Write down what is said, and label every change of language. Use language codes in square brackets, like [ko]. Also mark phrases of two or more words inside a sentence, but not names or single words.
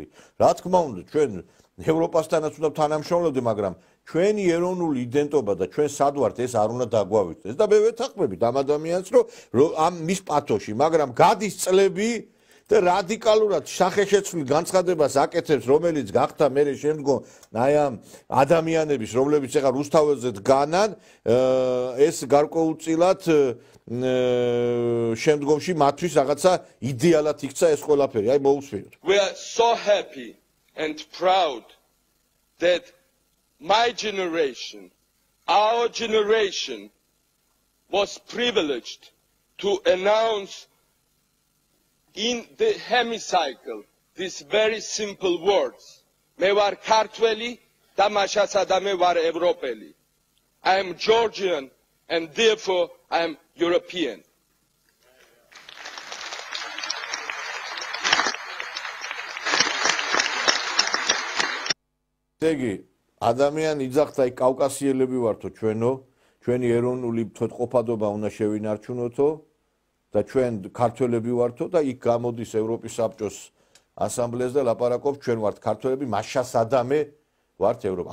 [ka] რა თქმა უნდა, ჩვენ ევროპასთანაც უნდა თანამშრომლობდეთ, მაგრამ ჩვენი ეროვნული იდენტობა და ჩვენ სად ვართ, ეს არ უნდა დაგვავიწყდეს და მე ვეთანხმებით ამ ადამიანს, რომ ამ მის პათოში, მაგრამ გადის წლები და რადიკალურად სახეშეცვლილ განცხადებას აკეთებს, რომელიც გახდა მე შემდგომ აი ამ ადამიანების, რომლებიც ეხლა რუსთაველზე დგანან, ეს გარკვეულწილად შემდგომში მათთვის რაღაცა იდეალად იქცა ეს ყველაფერი. აი მოусვენოთ. [en] We are so happy and proud that my generation, our generation was privileged to announce in the hemicycle these very simple words. [ka] მე ვარ ქართველი და მაშასადამე მე ვარ ევროპელი. [en] I am Georgian and therefore I am European. Tegi, [ka] ადამიანი იძახდა აი კავკასიელები ვართო ჩვენო, ჩვენი ეროვნული თვითმყოფადობა უნდა შევინარჩუნოთო და ჩვენ ქართველები ვართო და იქ გამოდის ევროპის საბჭოს ასამბლეას და ლაპარაკობს ჩვენ ვართ ქართველები მაშასადამე ვართ ევროპა.